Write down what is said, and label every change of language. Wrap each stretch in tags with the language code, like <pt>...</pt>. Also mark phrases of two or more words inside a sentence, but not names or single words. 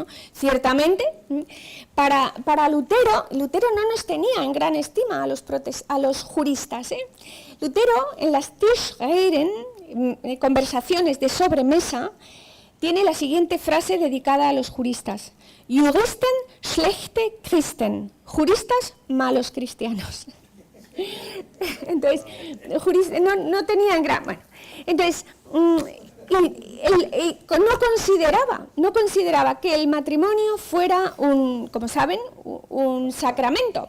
<es>Ciertamente, para Lutero no nos tenía en gran estima a los juristas. Lutero, en las Tischreden, conversaciones de sobremesa, tiene la siguiente frase dedicada a los juristas:</es> <de>Juristen, schlechte Christen.</de> <es>Juristas, malos cristianos. Entonces, no tenían gran... Bueno, entonces... no consideraba que el matrimonio fuera como saben, un sacramento.</es>